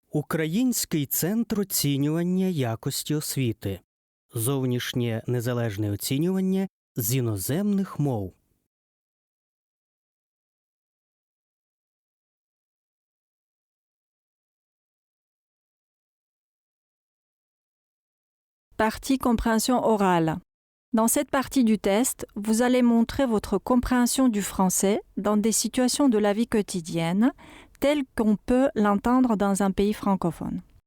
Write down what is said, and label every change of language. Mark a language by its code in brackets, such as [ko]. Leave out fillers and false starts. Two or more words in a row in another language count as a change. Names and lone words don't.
[uk] Український центр оцінювання якості освіти. Зовнішнє незалежне оцінювання з іноземних мов. [fr] Partie compréhension orale. Dans cette partie du test, vous allez montrer votre compréhension du français dans des situations de la vie quotidienne, telles qu'on peut l'entendre dans un pays francophone.